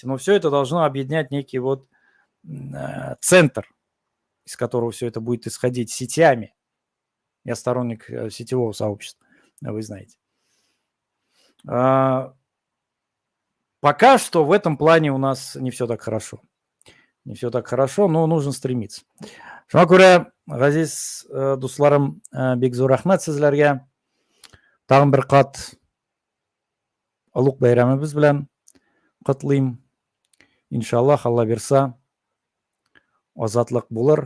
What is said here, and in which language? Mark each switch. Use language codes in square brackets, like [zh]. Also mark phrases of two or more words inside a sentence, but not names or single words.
[ru] Но все это должно объединять некий вот центр, из которого все это будет исходить сетями. Я сторонник сетевого сообщества, вы знаете. Пока что в этом плане у нас не все так хорошо. Не все так хорошо, но нужно стремиться. [tt] Шуңа күрә, газиз дусларым, бик зур рәхмәт сезләргә. Тагын бер кат олуг бәйрәмебез белән котлыйм. Иншаллах, Алла бирса, азатлык булыр.